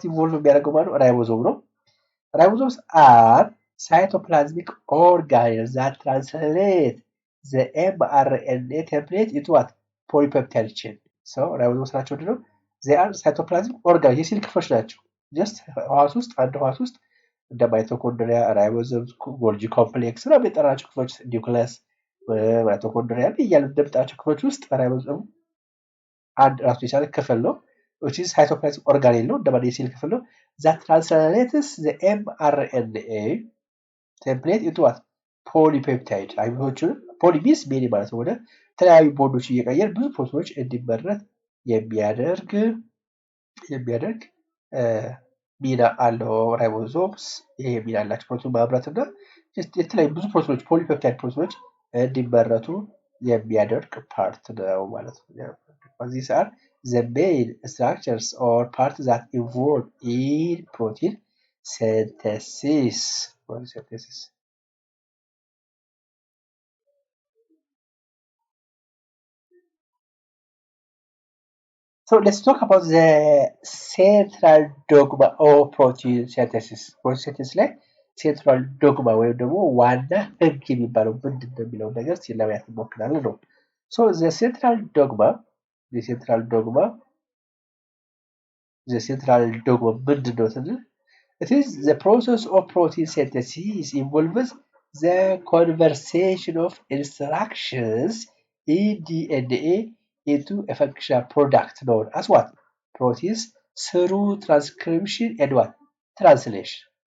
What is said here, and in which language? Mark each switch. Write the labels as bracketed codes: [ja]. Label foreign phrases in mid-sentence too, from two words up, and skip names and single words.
[en] involved [am] የሚያደርገው ማለት ነው ራይቦዞም ነው [en] ribosomes are cytoplasmic organelles that translate the mRNA template into what polypeptide chain so ribosomes [am] ናቸው ምንድነው [en] they are cytoplasmic organelles [am] የሴል ክፍሎች ናቸው just ህዋስ ውስጥ አንድ ህዋስ ውስጥ እንደ ማይቶኮንድሪያ ራይቦዞም ጎልጂ ኮምፕሌክስ ነው የሚጠራቸው ክፍሎች ኒውክሊየስ ማይቶኮንድሪያ እያሉ እንደምጣቸው ክፍሎች ውስጥ ራይቦዞም አንድ ራሱ የቻለ ክፍል ነው [en] which is cytoplasmic organelle [am] ነው እንደ ማንኛውም የሴል ክፍል ነው [en] that translates the mRNA template into what polypeptide [am] አይሁዶቹን ፖሊሚስ ሜኒ ማለት ነው ወደ ተለያዩ ቦንዶች እየቀየር ብዙ ፕሮቲኖች እንዲመረት የሚያደርግ ሚና አለው ራይቦዞምስ ይሄ ሚና አላቸው ፕሮቲን ማምረትና የተለያዩ ብዙ ፕሮቲኖች ፖሊፔፕታይድ ፕሮቲኖች እንዲመረቱ የሚያደርግ ፓርት ነው ማለት ነው [en] these are the main structures or parts that involve in protein synthesis So let's talk about the central dogma of protein synthesis. Protein synthesis ላይ central dogma [am] ወይም ደግሞ ዋና ህግ የሚባለው ምንድን ነው የሚለው ነገር ለማየት እንሞክራለን ነው። [en] So the central dogma [am] ምንድን ነው ስንል [en] it is the process of protein synthesis involves the conversion of instructions in DNA into a functional product known as what? Proteins through transcription and what? Translation.